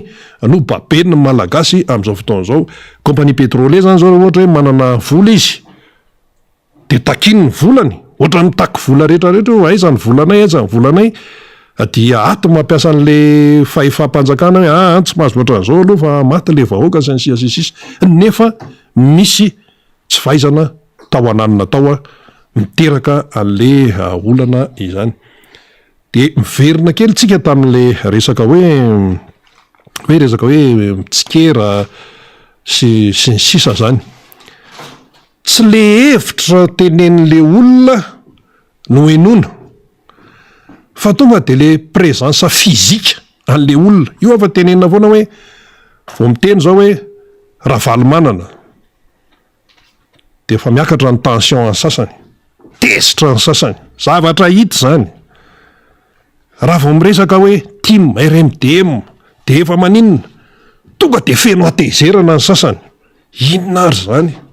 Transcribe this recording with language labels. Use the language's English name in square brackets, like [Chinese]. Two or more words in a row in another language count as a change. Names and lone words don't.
[Malagasy] no babeny malagasy am'izao fotoan'izao [French] compagnie pétrolier [Malagasy] zany zao ohatra hoe manana vola izy de takiny ny volany ohatra mitaky vola rehetrarehetra aiza ny volanay dia ato mampiasa an'le fahefam-panjakana hoe tsy mahazo ohatran'izao aloha fa maty le vahoaka sy ny sisy nefa misy tsy fahaizana tao ananina tao miteraka an'le olana izany de miverina kely tsika tamin'le resaka hoe mitsikera sy ny sisa zany tsy le hevitra tenen'le olona no enona fa tonga de le [French] présence physique [Malagasy] an'le olona io afa tenenina foana hoe vo miteny zao hoe ravalimanana de efa miakatra ny tension ny sasany tesitra ny sasany zavatra hita zany raha vo miresaka hoe team RMDM de efa maninona tonga de feno atezerana ny sasany inona ary zany